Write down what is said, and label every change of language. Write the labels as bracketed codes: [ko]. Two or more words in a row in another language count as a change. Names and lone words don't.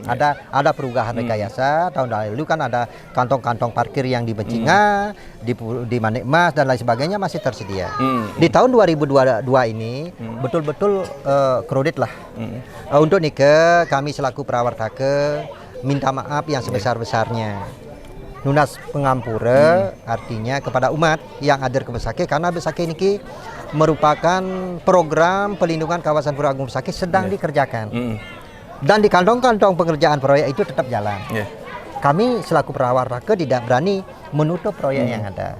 [id] Ada perubahan rekayasa tahun lalu kan ada kantong-kantong parkir yang di Becinga, di Manik Mas dan lain sebagainya masih tersedia. Di tahun 2022 ini betul-betul kredit lah. Untuk Nike kami selaku Prawartake minta maaf yang sebesar-besarnya. [ban] Nunas pengampura [id] artinya kepada umat yang hadir ke Besakih, karena Besakih ini merupakan program pelindungan kawasan Pura Agung Besakih sedang dikerjakan. Dan di kantong-kantong pengerjaan proyek itu tetap jalan. Kami selaku Prawartake tidak berani menutup proyek yang ada.